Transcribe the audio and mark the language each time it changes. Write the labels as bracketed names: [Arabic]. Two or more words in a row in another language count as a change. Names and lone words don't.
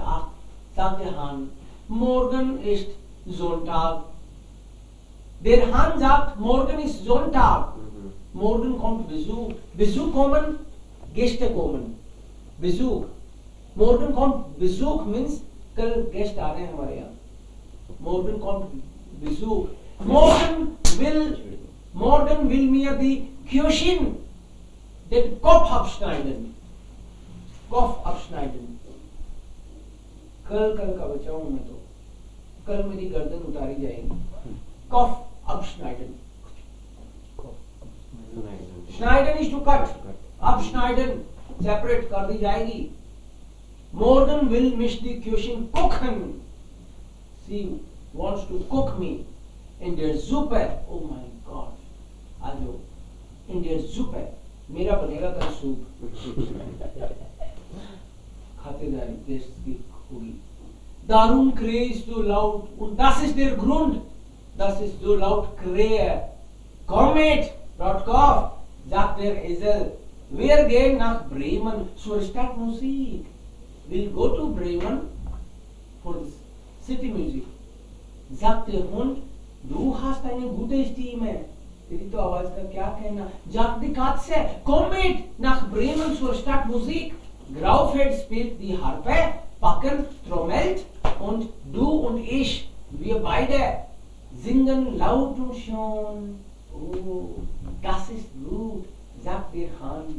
[German] Ach, sagt der Hahn. Morgen ist Sonntag. Der Hahn sagt, morgen ist Sonntag. Morgen kommt Besuch. Besuch kommen, Gäste kommen. Besuch. Morgen kommt Besuch [Hindi] means कल गेस्ट आ रहे हैं हमारे यहाँ. [German] Morgen kommt Besuch. Morgen will mir die Köchin den Kopf abschneiden. Kopf abschneiden. [Hindi] कल का बचा हूँ मैं तो. कल मेरी गर्दन उतारी जाएगी. [German] Kopf abschneiden. Schneiden [English] is to cut. [Hindi] Abschneiden, separate कर दी जाएगी. [German] Morgen will mich die Köchin kochen. [English] She wants to cook me [German] in der Suppe. [English] Oh my God. [German] Also, in der Suppe. [Hindi] मेरा बनेगा कल सूप. खातेदारी देश की होगी. [German] Darum krähst du laut. Und das ist der Grund, dass ich so laut krähe. Komm mit, Rotkopf, sagt der Esel. Wir gehen nach Bremen zur Stadtmusik. [English] We'll go to Bremen for the city music. [German] Sagt der Hund, du hast eine gute Stimme. [Hindi] तेरी तो आवाज का क्या कहना. [German] Sagt die Katze, komm mit nach Bremen zur Stadtmusik. Graufeld spielt die Harfe, Packen trommelt und du und ich, wir beide singen laut und schon. Oh, das ist gut, sagt der Hahn.